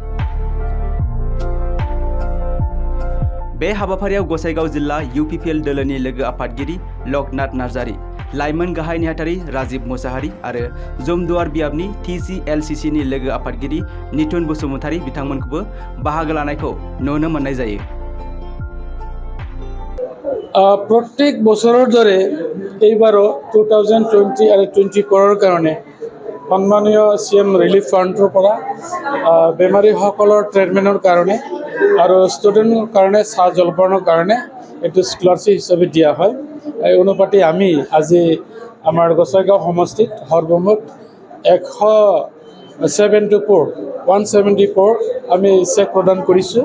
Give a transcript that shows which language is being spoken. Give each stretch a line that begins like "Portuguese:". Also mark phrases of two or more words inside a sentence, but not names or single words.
Bodo: बे हाबाफारियाव गसाइगाव जिल्ला UPPL दोलोनि लोगो आफादगिरि लकनाथ नार्जारी, लाइमोन गाहाय नेहाथारि राजीब मुसाहारी आरो जमदुवार बियाबनि TCLCC नि लोगो आफादगिरि निथुन बसुमतारी बिथांमोनखौबो बाहागो लानायखौ नुनो मोननाय जायो।
Assamese: प्रत्येक बছৰৰ দৰে এইবাৰো 2020 আৰু 24 কাৰণে সন্মানীয় CM ৰিলিফ ফাণ্ডৰ পৰা বেমাৰীসকলৰ ট্ৰিটমেণ্টৰ কাৰণে আৰু ষ্টুডেণ্টৰ কাৰণে চাহ জলপানৰ কাৰণে এইটো স্কলাৰশ্বিপ হিচাপে দিয়া হয়। এই অনুপাতে আমি আজি আমাৰ গসাইগাঁও সমষ্টিত সৰ্বমুঠ 174 আমি চেক প্ৰদান কৰিছোঁ।